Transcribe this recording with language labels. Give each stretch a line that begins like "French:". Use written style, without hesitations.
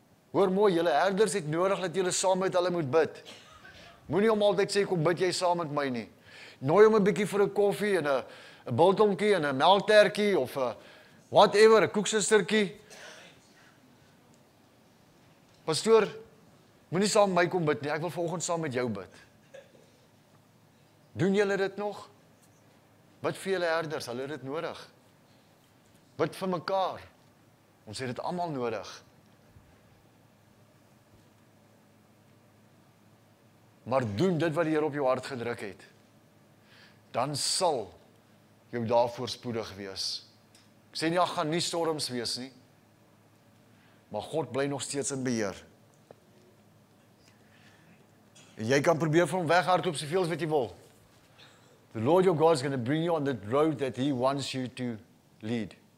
Afrikaans: Hoor mooi, julle herders het nodig dat julle saam met hulle moet bid. Moenie hom altyd sê, kom bid jy saam met my nie. Nooi hom 'n bietjie vir 'n koffie en 'n biltongkie en 'n melktertjie of 'n whatever, 'n koeksustertjie. Pastoor, moenie saam met my kom bid nie, ek wil vanoggend saam met jou bid. Doen julle dit nog? Bid vir julle herders, hulle het dit nodig. Bid vir mekaar. Ons het dit almal nodig. Maar doen dit wat die Here op jou hart gedruk het. Dan sal jou daarvoor spoedig wees. Ek sê nie, daar gaan nie storms wees nie. Maar God bly nog steeds in beheer. En jy kan probeer van hom weghardloop soveel as wat jy wil.
English: The Lord your God is going to bring you on the road that He wants you to lead.